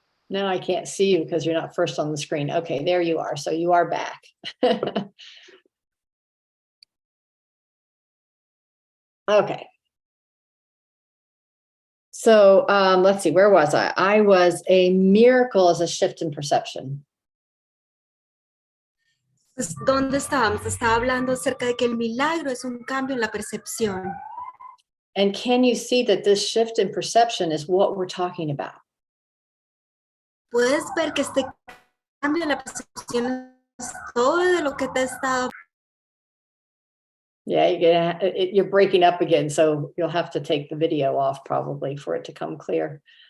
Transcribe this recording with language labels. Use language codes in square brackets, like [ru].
[en] Now I can't see you because you're not first on the screen. Okay, there you are. So you are back. Okay. So let's see, where was I? I was a miracle as a shift in perception. [es] Pues, ¿dónde estábamos? Estaba hablando acerca de que el milagro es un cambio en la percepción. [en] And can you see that this shift in perception is what we're talking about? [es] Puedes ver que este cambio en la percepción es todo de lo que te he estado. [en] Yeah, you're breaking up again, so you'll have to take the video off probably for it to come clear.